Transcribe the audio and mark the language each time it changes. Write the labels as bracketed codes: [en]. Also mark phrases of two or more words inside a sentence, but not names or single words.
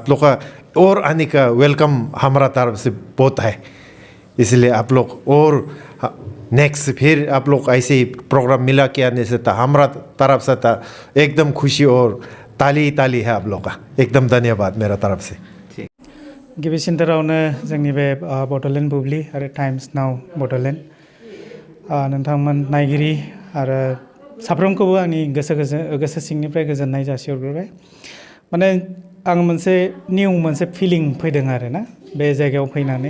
[hi] आप लोग का और आने का वेलकम हमारा तरफ से बहुत है। इसलिए आप लोग और नेक्स्ट फिर आप लोग ऐसे ही प्रोग्राम मिला के आने से था हमारा तरफ से था एकदम खुशी और ताली ताली है आप लोग का। एकदम धन्यवाद मेरा तरफ से। [brx] गिबि सेन्टारावनो जोंनि बे बड'लेण्ड बुब्लि आरो टाइम्स नाव बड'लेण्ड नोंथांमोन नायगिरि आरो साफ्रोमखौबो आंनि गोसो सिंनिफ्राय गोजोननाय जासिहरग्रोबाय। माने आं मोनसे फिलिं फैदों आरो ना बे जायगायाव फैनानै।